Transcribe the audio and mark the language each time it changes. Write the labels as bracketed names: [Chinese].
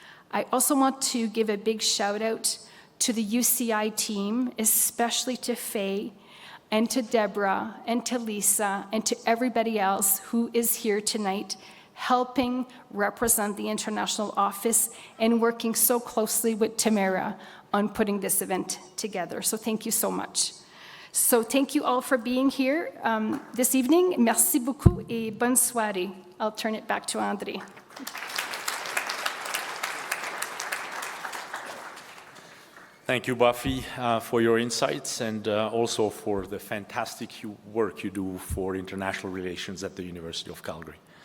[English] I also want to give a big shout out to the UCI team, especially to Faye and to Deborah and to Lisa and to everybody else who is here tonight helping represent the international office and working so closely with Tamara on putting this event together. So thank you so much. So thank you all for being here this evening. [French] Merci beaucoup et bonne soirée. [English] I'll turn it back to André. Thank you, Buffy, for your insights and also for the fantastic work you do for international relations at the University of Calgary.